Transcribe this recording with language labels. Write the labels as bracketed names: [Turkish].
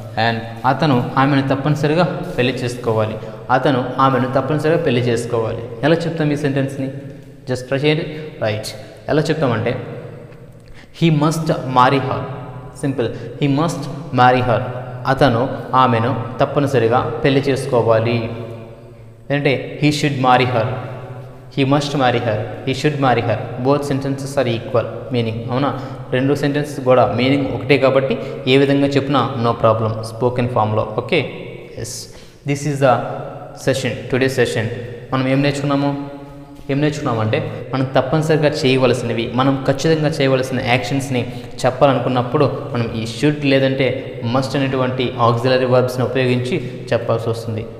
[Telugu] And అతను ఆమెను తప్పనిసరిగా పెళ్లి చేసుకోవాలి, అతను ఆమెను తప్పనిసరిగా పెళ్లి చేసుకోవాలి. ఎలా చెప్తాం ఈ సెంటెన్స్ని? జస్ట్ ట్రై చేయండి. రైట్, ఎలా చెప్తామంటే [English] he must marry her, [Telugu] simple, [English] he must marry her, [Telugu] అతను ఆమెను తప్పనిసరిగా పెళ్లి చేసుకోవాలి. [English] లేదంటే he should marry her, he must marry her, he should marry her. Both sentences are equal meaning. [Telugu] అవునా, రెండు సెంటెన్సెస్ కూడా మీనింగ్ ఒకటే కాబట్టి ఏ విధంగా చెప్పినా నో ప్రాబ్లం స్పోకెన్ ఫామ్లో. [English] Okay, yes, this is the session, today session. [Telugu] మనం ఏం నేర్చుకున్నామంటే మనం తప్పనిసరిగా చేయవలసినవి, మనం ఖచ్చితంగా చేయవలసిన యాక్షన్స్ని చెప్పాలనుకున్నప్పుడు మనం ఈ షుడ్ లేదంటే మస్ట్ అనేటువంటి ఆక్సిలరీ వర్బ్స్ని ఉపయోగించి చెప్పాల్సి వస్తుంది.